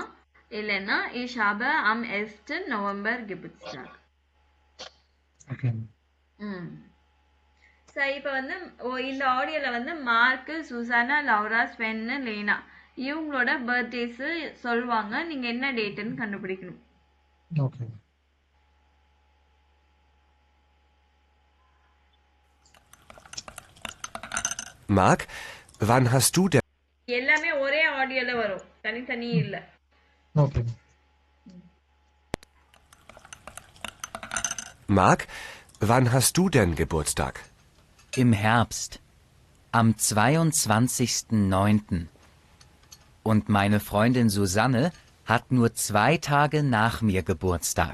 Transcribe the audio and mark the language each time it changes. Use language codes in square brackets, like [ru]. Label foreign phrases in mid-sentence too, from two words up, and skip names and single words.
[de] இல்லைன்னா ich hab am 11 November Geburtstag. [ta] ஓகே. ம் ஸோ இப்போ வந்து இந்த ஆடியோவில் வந்து மார்க்கு, சுசானா, லௌரா, ஸ்வென்னு, லேனா இவங்களோட பர்த்டேஸு சொல்லுவாங்க. நீங்கள் என்ன டேட்டுன்னு கண்டுபிடிக்கணும். ஓகே. [de] Marc, wann hast du denn... [ta] எல்லாமே ஒரே ஆடியோவில் வரும், தனித்தனி இல்லை. ஓகே. [de] Marc, wann hast du denn Geburtstag? Im Herbst. Am 22.09. Und meine Freundin Susanne hat nur 2 Tage nach mir Geburtstag.